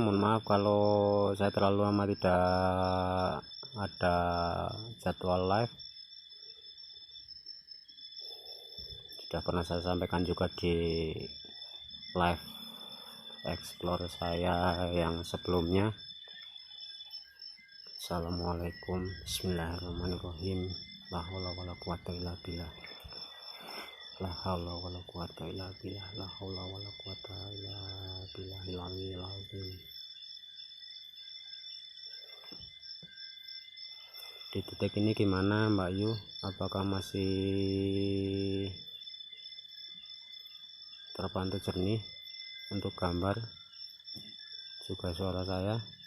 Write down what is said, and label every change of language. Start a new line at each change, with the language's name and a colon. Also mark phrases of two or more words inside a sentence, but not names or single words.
Indonesian: Mohon maaf kalau saya terlalu lama tidak ada jadwal live. Sudah pernah saya sampaikan juga di
English: live explore
Indonesian: saya yang sebelumnya.
Arabic: السلام عليكم، بسم الله الرحمن الرحيم, لا حول ولا قوة إلا بالله، لا حول ولا قوة إلا بالله، لا حول ولا قوة إلا بالله العلي العظيم.
Indonesian: Di titik ini gimana Mbak Yu, apakah masih terpantau jernih untuk gambar juga suara saya?